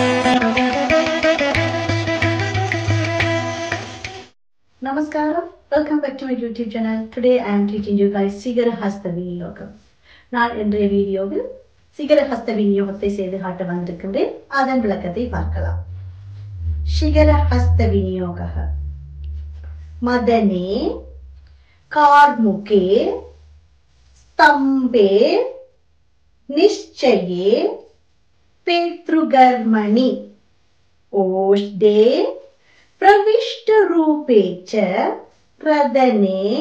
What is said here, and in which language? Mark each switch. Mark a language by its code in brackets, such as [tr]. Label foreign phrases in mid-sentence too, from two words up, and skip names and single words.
[en] Namaskaram. Welcome back to my YouTube channel. Today I am teaching you guys Sigara Hasta Viniyogam. [ta] நான் இன்றைய வீடியோவில் சிகர ஹஸ்த விநியோகத்தை செய்து காட்ட வந்திருக்கின்றேன். அதன் விளக்கத்தை பார்க்கலாம். சிகர ஹஸ்த விநியோக மதனே [sa] कार्मुके स्तंभे निश्चये पेतृगर्मणि ओष्ठे प्रविष्टरूपे च प्रदने